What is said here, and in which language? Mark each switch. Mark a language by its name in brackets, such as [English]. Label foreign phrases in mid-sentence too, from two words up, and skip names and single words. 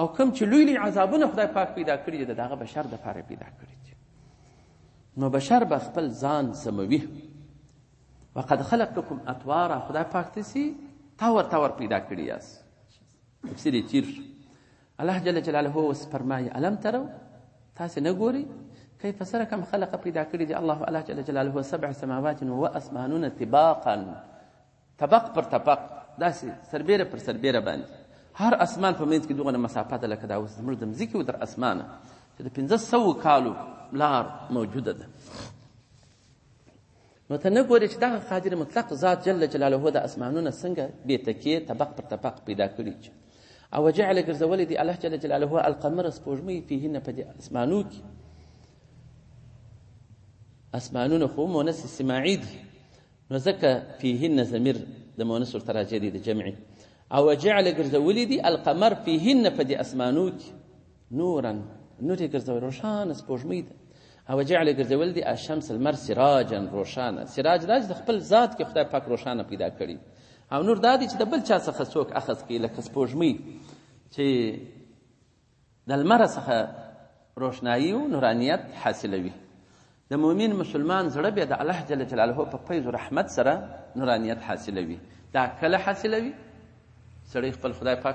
[Pashto] کوم چې لوی عذابونه خدای پاک پیدا کړي دي د هغه بشر دپاره پیدا کړي دي نو بشر به خپل ځان سموي وقد [Arabic] خلقتکم اطوارا [Pashto] خدای پاک تاسې تور پیدا کړي یاست تفسیر یې تیر شو [Arabic] الله جل جلاله [Pashto] اوس فرمایي [Arabic] الم تروا [Pashto] تاسې نه ګورئ كيف سره کم خلق پیدا کړي دي [Arabic] الله جل جلاله [Pashto] 7 سماوات و اسمانون طباقا طبق پر طبق داسې سربیره پر سربیره باندې هر اسمان په منځ کې دغه مسافت لکه دا اوس زموږ د مځکې و تر اسمانه چې د 1500 کالو لار موجوده ده نو ته نه ګورې چې دغه قادر مطلق ذات جل جلاله د اسمانونه څنګه بې تکیې طبق پر طبق پیدا کړي او جعل ګرځولی دی [Arabic] الله جل جلاله القمر [Pashto] سپوږمۍ فیهن په دې اسمانو کې اسمانونه خو مؤنث سماعي دي نو ځکه فیهن ضمیر د مؤنث ورته راجع دی د جمعي او جعل ګرځولی دی [Arabic] القمر فیهن [Pashto] په دې اسمانو کې نورا نور یې ګرځولی روښانه سپوږمۍ ده او جعل ګرځول دی [Arabic] الشمس المر سراجا [Pashto] روښانه سراج دا د خپل ذات کې خدای پاک روښانه پیدا کړي او نور دا دی چې د بل چا څخه څوک اخذ کوي لکه سپوږمۍ چې د لمر څخه روښنایي او نورانیت حاصلوي د مؤمن مسلمان زړه بیا د [Arabic] الله جل جلاله [Pashto] په فیض و رحمت سره نورانیت حاصلوي دا کله حاصلوي سړی خپل خدای پاک ته